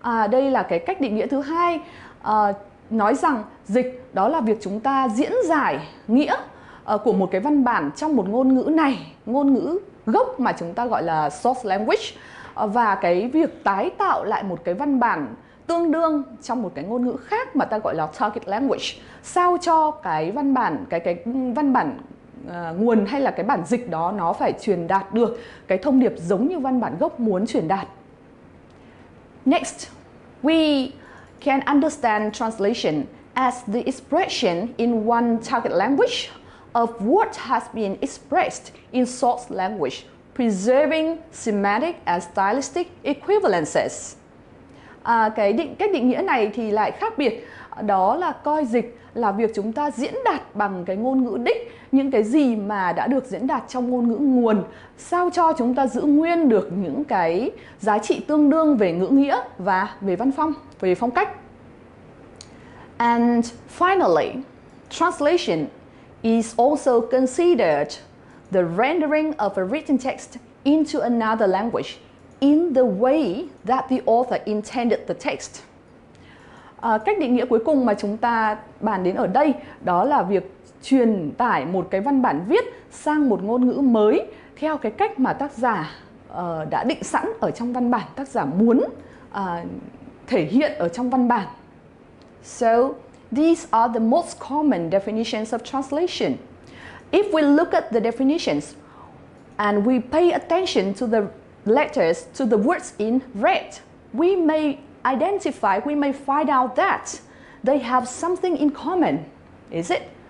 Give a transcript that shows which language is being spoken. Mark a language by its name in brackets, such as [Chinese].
[Vietnamese] Đây là cái cách định nghĩa thứ hai, nói rằng dịch đó là việc chúng ta diễn giải nghĩa của một cái văn bản trong một ngôn ngữ này, ngôn ngữ gốc mà chúng ta gọi là source language, và cái việc tái tạo lại một cái văn bản tương đương trong một cái ngôn ngữ khác mà ta gọi là target language, sao cho cái văn bản nguồn hay là cái bản dịch đó nó phải truyền đạt được cái thông điệp giống như văn bản gốc muốn truyền đạt. [English] Next, we can understand translation as the expression in one target language of what has been expressed in source language, preserving semantic and stylistic equivalences. [Vietnamese] Cách định nghĩa này thì lại khác biệt, đó là coi dịch là việc chúng ta diễn đạt bằng cái ngôn ngữ đích những cái gì mà đã được diễn đạt trong ngôn ngữ nguồn, sao cho chúng ta giữ nguyên được những cái giá trị tương đương về ngữ nghĩa và về văn phong, về phong cách. [English] And finally, translation is also considered the rendering of a written text into another language in the way that the author intended the text. [Vietnamese] Cách định nghĩa cuối cùng mà chúng ta bàn đến ở đây đó là việc truyền tải một cái văn bản viết sang một ngôn ngữ mới theo cái cách mà tác giả đã định sẵn ở trong văn bản, tác giả muốn thể hiện ở trong văn bản. [English] So, these are the most common definitions of translation. If we look at the definitions and we pay attention to the letters, to the words in red, we may find out that they have something in common, is it?